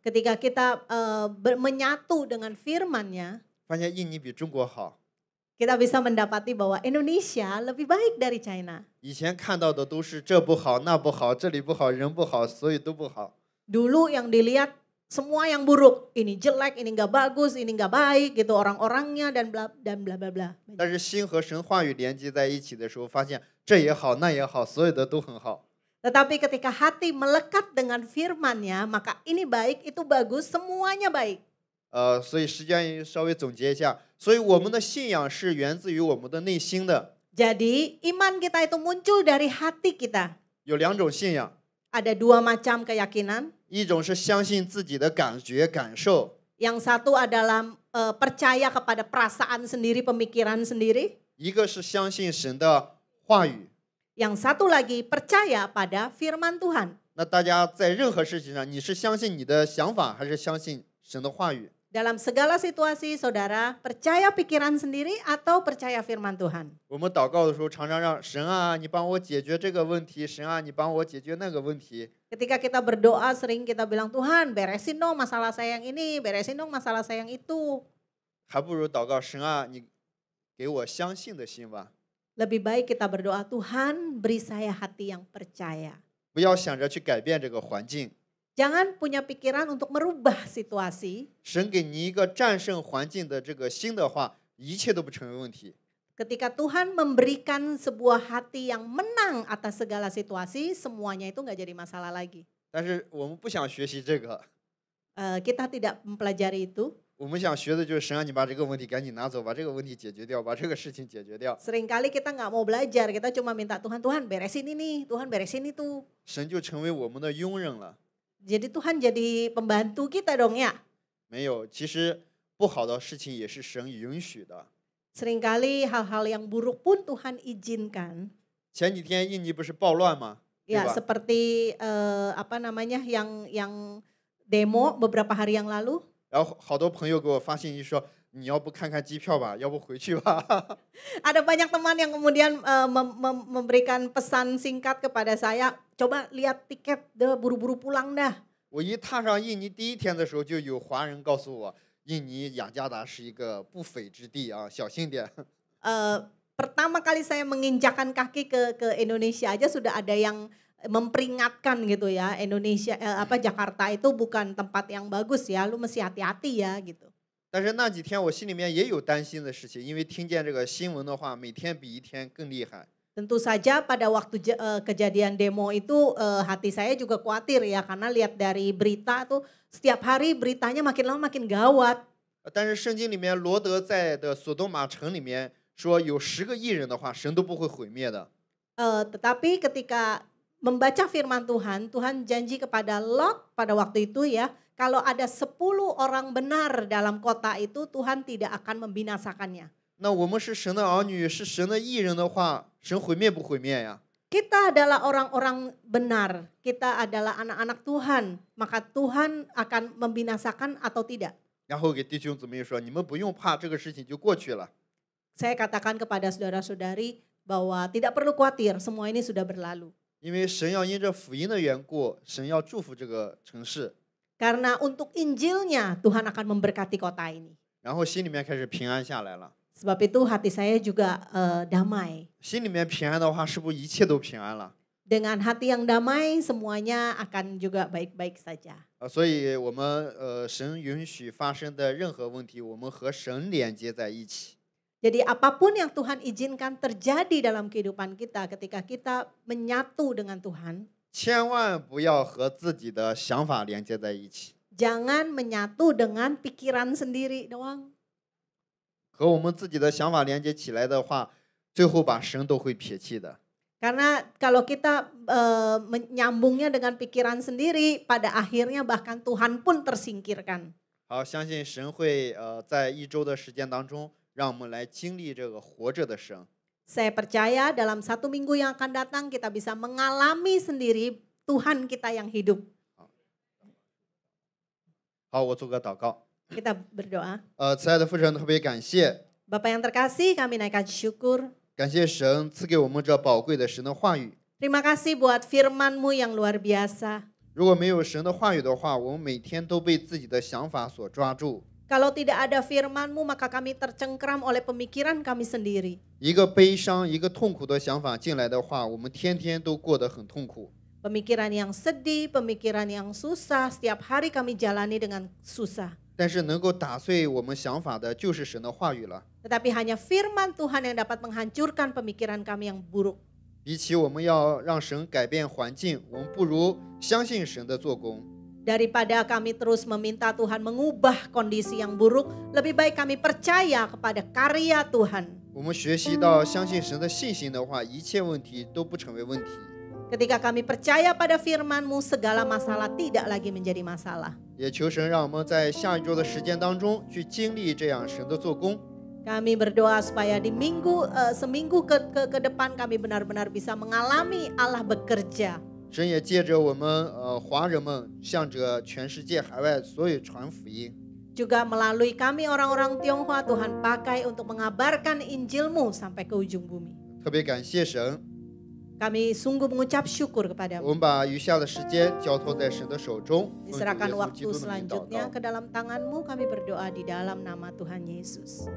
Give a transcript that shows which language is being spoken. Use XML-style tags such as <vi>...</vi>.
<id>Ketika kita menyatu dengan firman-Nya,</id> <zh>发现印尼比中国好。</zh> <id>kita bisa mendapati bahwa Indonesia lebih baik dari China.</id> <zh>以前看到的都是这不好那不好，这里不好人不好，所以都不好。</zh> <id>Dulu yang dilihat semua yang buruk, ini jelek, ini nggak bagus, ini nggak baik gitu orang-orangnya dan bla bla bla.</id> <zh>但是心和神话语连接在一起的时候，发现这也好那也好，所有的都很好。</zh> <id>Tetapi ketika hati melekat dengan firman-Nya, maka ini baik, itu bagus, semuanya baik.</id> <zh>所以时间稍微总结一下，所以我们的信仰是源自于我们的内心的。</zh> <id>Jadi iman kita itu muncul dari hati kita.</id> <zh>有两种信仰，</zh> <id>Ada dua macam keyakinan.</id> <zh>一种是相信自己的感觉感受，</zh> <id>Yang satu adalah percaya kepada perasaan sendiri, pemikiran sendiri.</id> <zh>一个是相信神的话语。</zh> <id>Yang satu lagi percaya pada firman Tuhan.</id> <zh>那大家在任何事情上，你是相信你的想法，还是相信神的话语？</zh> <id>Dalam segala situasi, saudara percaya pikiran sendiri atau percaya firman Tuhan.</id> <zh>我们祷告的时候，常常让神啊，你帮我解决这个问题；神啊，你帮我解决那个问题。</zh> <id>Ketika kita berdoa sering kita bilang, Tuhan beresin dong masalah saya yang ini, beresin dong masalah saya yang itu.</id> <zh>还不如祷告神啊，你给我相信的心吧。</zh> <id>Lebih baik kita berdoa, Tuhan beri saya hati yang percaya.</id> <zh>不要想着去改变这个环境，</zh> <id>Jangan punya pikiran untuk merubah situasi.</id> <zh>神给你一个战胜环境的这个心的话，一切都不成为问题。</zh> <id>Ketika Tuhan memberikan sebuah hati yang menang atas segala situasi, semuanya itu nggak jadi masalah lagi.</id> <zh>但是我们不想学习这个，</zh> <id>Kita tidak mempelajari itu.</id> <zh>我们想学的就是神啊，你把这个问题赶紧拿走，把这个问题解决掉，把这个事情解决掉。</zh> <id>Seringkali kita nggak mau belajar, kita cuma minta Tuhan, Tuhan beresin ini, Tuhan beresin itu.</id> <zh>神就成为我们的佣人了。</zh> <id>Jadi Tuhan jadi pembantu kita dong ya.</id> <zh>没有，其实不好的事情也是神允许的。</zh> <id>Seringkali hal-hal yang buruk pun Tuhan izinkan.</id> <zh>前几天印尼不是暴乱吗？对</zh> <id>Ya</id> <zh>吧？</zh> <id>seperti apa namanya yang demo beberapa hari yang lalu.</id> <zh>然后好多朋友给我发信息说，你要不看看机票吧，要不回去吧。</zh> <id>Ada banyak teman yang kemudian memberikan pesan singkat kepada saya, coba lihat tiket deh, buru-buru pulang dah.</id> <zh>我一踏上印尼第一天的时候，就有华人告诉我，印尼雅加达是一个不菲之地啊，小心点。</zh> <id>Pertama kali saya menginjakan kaki ke Indonesia aja sudah ada yang memperingatkan gitu ya, Jakarta itu bukan tempat yang bagus ya, lu mesti hati-hati ya gitu.</id> <zh>但是那几天我心里面也有担心的事情，因为听见这个新闻的话，每天比一天更厉害。</zh> <id>Tentu saja pada waktu kejadian demo itu hati saya juga khawatir ya, karena lihat dari berita tuh setiap hari beritanya makin lama makin gawat.</id> <zh>但是圣经里面罗德在的索多玛城里面说，有10个义人的话，神都不会毁灭的。</zh> <id>Tetapi ketika membaca firman Tuhan, Tuhan janji kepada Lot pada waktu itu ya, kalau ada 10 orang benar dalam kota itu, Tuhan tidak akan membinasakannya.</id> <zh>那我们是神的儿女，是神的义人的话，神毁灭不毁灭呀？</zh> <id>Kita adalah orang-orang benar, kita adalah anak-anak Tuhan, maka Tuhan akan membinasakan atau tidak.</id> <zh>然后给弟兄姊妹说，你们不用怕，这个事情就过去了。</zh> <id>Saya katakan kepada saudara-saudari bahwa tidak perlu khawatir, semua ini sudah berlalu.</id> <zh>因为神要因着福音的缘故，神要祝福这个城市，</zh> <id>Karena untuk Injilnya Tuhan akan memberkati kota ini.</id> <zh>然后心里面开始平安下来了。</zh> <id>Sebab itu hati saya juga damai.</id> <zh>心里面平安的话，是不是一切都平安了？</zh> <id>Dengan hati yang damai semuanya akan juga baik-baik saja.</id> <zh>所以我们神允许发生的任何问题，我们和神连接在一起。</zh> <id>Jadi apapun yang Tuhan izinkan terjadi dalam kehidupan kita ketika kita menyatu dengan Tuhan,</id> <zh>千万不要和自己的想法连接在一起，</zh> <id>jangan menyatu dengan pikiran sendiri doang.</id> <zh>和我们自己的想法连接起来的话，最后把神都会撇弃的。</zh> <id>Karena kalau kita menyambungnya dengan pikiran sendiri, pada akhirnya bahkan Tuhan pun tersingkirkan.</id> <zh>好，相信神会在1周的时间当中，让我们来经历这个活着的神。</zh> <id>Saya percaya dalam 1 minggu yang akan datang kita bisa mengalami sendiri Tuhan kita yang hidup.</id> <zh>好，我做个祷告。</zh> <id>Kita berdoa.</id> <zh>慈爱的父神，特别感谢，</zh> <id>Bapa yang terkasih, kami naikkan syukur.</id> <zh>感谢神赐给我们这宝贵的神的话语。</zh> <id>Terima kasih buat firman-Mu yang luar biasa.</id> <zh>如果没有神的话语的话，我们每天都被自己的想法所抓住。</zh> <id>Kalau tidak ada firman-Mu, maka kami tercengkram oleh pemikiran kami sendiri.</id> <zh>一个悲伤、一个痛苦的想法进来的话，我们天天都过得很痛苦。</zh> <id>Pemikiran yang sedih, pemikiran yang susah, setiap hari kami jalani dengan susah.</id> <zh>但是能够打碎我们想法的，就是神的话语了。</zh> <id>Tetapi hanya firman Tuhan yang dapat menghancurkan pemikiran kami yang buruk.</id> <zh>比起我们要让神改变环境，我们不如相信神的做工。</zh> <id>Daripada kami terus meminta Tuhan mengubah kondisi yang buruk, lebih baik kami percaya kepada karya Tuhan.</id> <zh>我们学习到相信神的信心的话，一切问题都不成为问题。</zh> <id>Ketika kami percaya pada firman-Mu, segala masalah tidak lagi menjadi masalah.</id> <zh>也求神让我们在下一周的时间当中去经历这样神的做工。</zh> <id>Kami berdoa supaya di seminggu ke depan kami benar-benar bisa mengalami Allah bekerja.</id> <zh>神也借着我们华人们，向着全世界海外所有传福音。</zh> <id>Juga melalui kami orang-orang Tionghoa, Tuhan pakai untuk mengabarkan Injil-Mu sampai ke ujung bumi.</id> <zh>特别感谢神，</zh> <id>Kami sungguh mengucap syukur</id> <zh>我</zh> <id>kepada-Mu.</id> <zh>们把余下的时间交托在神的手中。奉主耶</zh> <id>Diserahkan</id> <zh>稣基</zh> <id>waktu</id> <zh>督的名祷</zh> <id>selanjutnya</id> <zh>告</zh> <id>ke dalam tangan-Mu, kami berdoa di dalam nama Tuhan Yesus.</id>